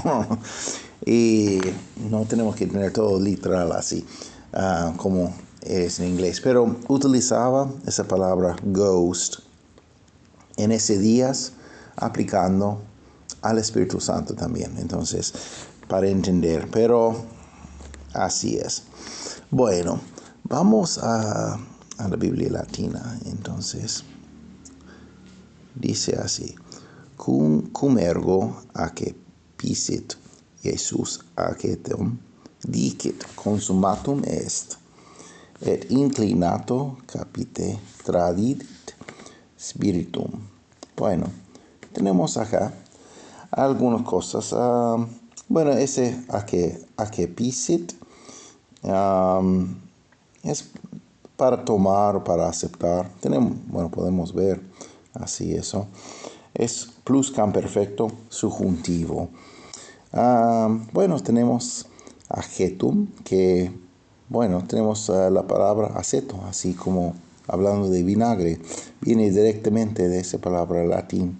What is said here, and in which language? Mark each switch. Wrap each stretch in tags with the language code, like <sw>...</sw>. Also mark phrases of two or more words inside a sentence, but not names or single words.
<es>Y no tenemos que tener todo literal así, como es en inglés, pero utilizaba esa palabra ghost en ese días aplicando al Espíritu Santo también. Entonces, para entender, pero así es. Bueno, vamos a la Biblia Latina. Entonces, dice así:</es> <la>cum ergo aque pisit Jesus acetum dicit consumatum est, et inclinato capite tradit spiritum.</la> <es>Bueno, tenemos acá algunas cosas. Bueno, ese</es> <la>aque pisit</la> <es>es para tomar, para aceptar. Podemos ver así eso. Es pluscuamperfecto subjuntivo. Bueno, tenemos acetum, que, bueno, tenemos la palabra aceto, así como hablando de vinagre, viene directamente de esa palabra latín.</es>